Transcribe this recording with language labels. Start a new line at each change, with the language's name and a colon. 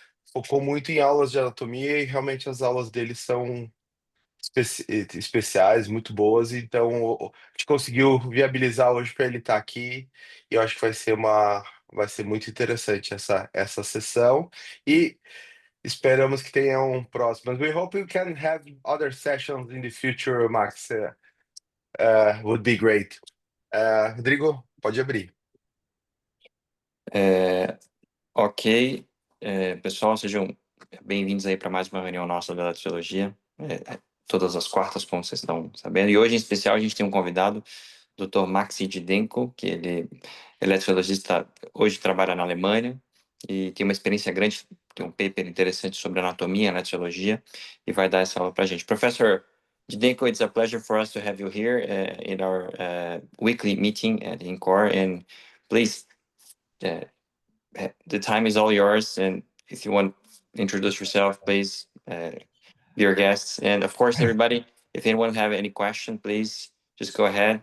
Portuguese: focou muito em aulas de anatomia e realmente as aulas dele são especiais, muito boas, então a gente conseguiu viabilizar hoje para ele estar aqui e eu acho que vai ser muito interessante essa sessão. E esperamos que tenha um próximo.
English: We hope we can have other sessions in the future, Max. Would be great.
Portuguese: Rodrigo, pode abrir. É, ok, pessoal, sejam bem-vindos aí para mais uma reunião nossa da Eletrofisiologia, todas as quartas, como vocês estão sabendo. E hoje, em especial, a gente tem um convidado, Dr. Maxim Didenko, que ele é eletrofisiologista, hoje trabalha na Alemanha e tem uma experiência grande, tem um paper interessante sobre anatomia e eletrofisiologia e vai dar essa aula para a gente.
English: Professor Didenko, it's a pleasure for us to have you here in our weekly meeting at INCOR, and please, the time is all yours. And if you want to introduce yourself, please, dear guests. And of course, everybody, if anyone have any question, please just go ahead.